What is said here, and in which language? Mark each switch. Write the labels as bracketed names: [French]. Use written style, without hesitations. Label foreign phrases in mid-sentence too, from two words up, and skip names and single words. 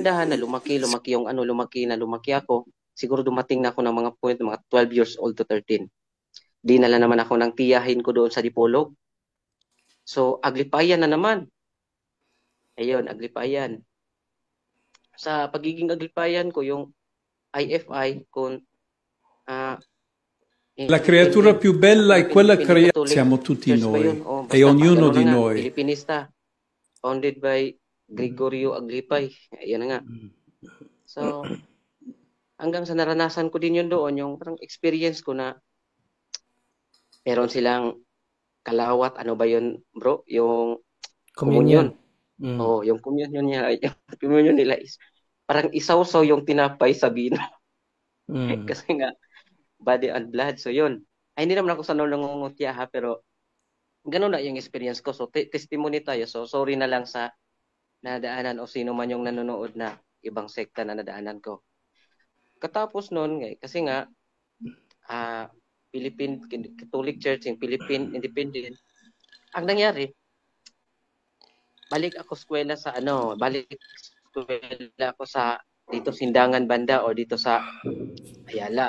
[Filipino] dahan-dahan na lumaki ako. Siguro dumating na ako ng mga point, mga [English] 12 years old to 13. [Filipino] Dinala naman ako ng tiyahin ko doon sa Dipolog. So, Aglipayan na naman. Ayun, Aglipayan. Sa pagiging Aglipayan ko, yung IFI, kung [Italian] la creatura più bella è quella creata, [English] Catholic [Italian] siamo tutti [Filipino] Church ba [Italian] noi [Filipino] yun? O [Italian] e basta ognuno [Filipino] ganun na [Italian] di [Filipino] nga, [Italian] noi. [Filipino] Filipinista. [English] Founded by Gregorio Aglipay. [Filipino] Ayan na nga. So, hanggang sa naranasan ko din yun doon, yung parang experience ko na meron silang kalawat, ano ba yun bro? Yung [English] Communion. [Filipino] komunyon. Oh, yung komunyon niya, yung komunyon nila is parang isawsaw yung tinapay sa bino. Mm. Kasi nga, [English] body and blood. So yun. [Filipino] Ay, hindi naman ako sa nangungutya ha, pero ganun na yung experience ko. So, testimony tayo. So, sorry na lang sa nadaanan o sino man yung nanonood na ibang sekta na nadaanan ko. Katapos nun, kasi nga, Philippine Catholic Church, yung Philippine Independent, ang nangyari, balik eskwela ako sa dito Sindangan banda o dito sa Ayala.